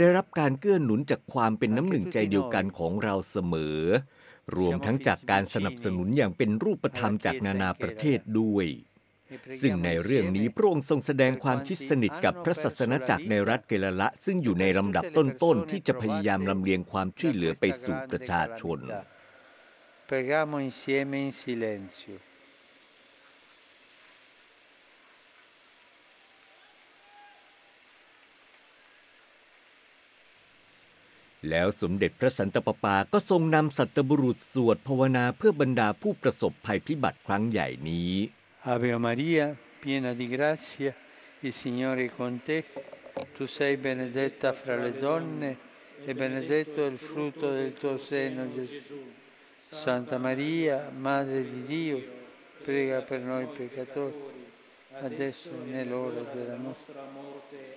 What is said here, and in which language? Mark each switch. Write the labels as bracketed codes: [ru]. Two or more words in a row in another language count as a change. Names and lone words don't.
[th] ได้รับการเกื้อหนุนจากความเป็นน้ำหนึ่งใจเดียวกันของเราเสมอรวมทั้งจากการสนับสนุนอย่างเป็นรูปธรรมจากนานาประเทศด้วยซึ่งในเรื่องนี้พระองค์ทรงแสดงความชิดสนิทกับพระศาสนจักรในรัฐเกละละซึ่งอยู่ในลำดับต้นๆที่จะพยายามลำเลียงความช่วยเหลือไปสู่ประชาชน [it] Preghiamo insieme in silenzio. [th] แล้วสมเด็จพระสันตะปาปาก็ทรงนำสัตบุรุษสวดภาวนาเพื่อบรรดาผู้ประสบภัยพิบัติครั้งใหญ่นี้ [it] Ave Maria, piena di grazia, il Signore è con te. Tu sei benedetta fra le donne e benedetto è il frutto del tuo seno, Gesù. Santa Maria, Madre di Dio, prega per noi peccatori, adesso e nell'ora della nostra morte.